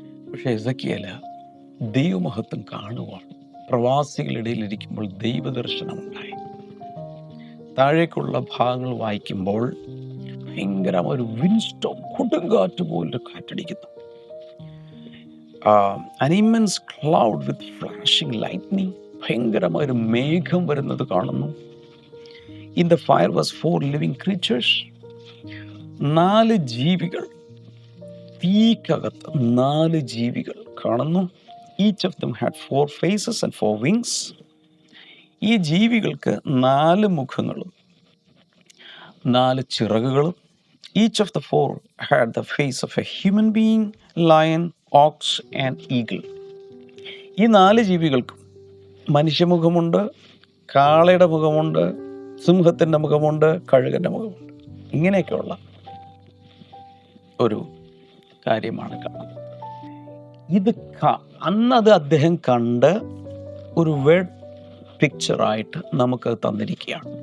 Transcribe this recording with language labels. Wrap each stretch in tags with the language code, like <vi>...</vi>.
<ml>പക്ഷേ എസെക്കിയേൽ ദൈവമഹത്വം കാണുവാൻ പ്രവാസികളിടയിൽ ഇരിക്കുമ്പോൾ ദൈവദർശനമുണ്ടായി. താഴേക്കുള്ള ഭാഗങ്ങൾ വായിക്കുമ്പോൾ ഭയങ്കരമായ ഒരു വിൻസ്റ്റോം, കൊടുങ്കാറ്റ് പോലൊരു കാറ്റടിക്കുന്നു.</ml> <en>An immense cloud with flashing lightning,</en> <ml>ഭയങ്കരമായൊരു മേഘം വരുന്നത് കാണുന്നു.</ml> <en>In the fire was 4 living creatures,</en> <ml>4 ജീവികൾ, തീക്കകത്ത് 4 ജീവികൾ കാണുന്നു.</ml> <en>Each of them had 4 faces and 4 wings.</en> <ml>ഈ ജീവികൾക്ക് 4 മുഖങ്ങളും 4 ചിറകുകളും.</ml> <en>Each of the 4 had the face of a human being, lion, ox and eagle.</en> <ml>ഈ 4 ജീവികൾക്കും മനുഷ്യമുഖമുണ്ട്, കാളയുടെ മുഖമുണ്ട്, സിംഹത്തിൻ്റെ മുഖമുണ്ട്, കഴുകൻ്റെ മുഖമുണ്ട്. ഇങ്ങനെയൊക്കെയുള്ള ഒരു കാര്യമാണ് കാണുന്നത്. ഇത് അന്നത് അദ്ദേഹം കണ്ട് ഒരു വേർഡ് പിക്ചറായിട്ട് നമുക്കത് തന്നിരിക്കുകയാണ്.</ml>